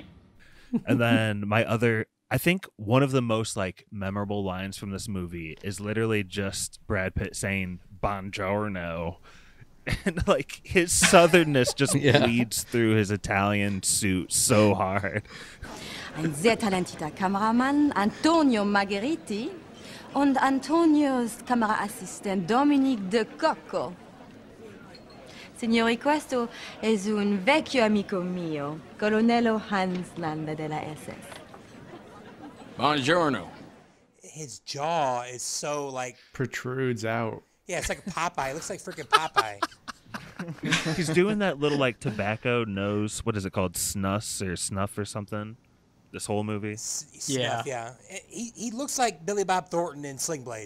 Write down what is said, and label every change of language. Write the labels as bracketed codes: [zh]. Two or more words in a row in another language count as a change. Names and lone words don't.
[en] And then I think one of the most like memorable lines from this movie is literally just Brad Pitt saying "Buongiorno," and like his southernness just bleeds through his Italian suit so hard. [de] Ein sehr talentierter Kameramann, Antonio Margheriti, und Antonio's Kameraassistent Dominique De Cocco. [it] Signori, questo è un vecchio amico mio, Colonnello Hans Landa della SS. Buongiorno. [en] His jaw is so like protrudes out. Yeah, it's like a Popeye. It looks like freaking Popeye. He's doing that little like tobacco nose. What is it called? Snuff or something. This whole movie. Snuff, yeah. He looks like Billy Bob Thornton in Sling Blade.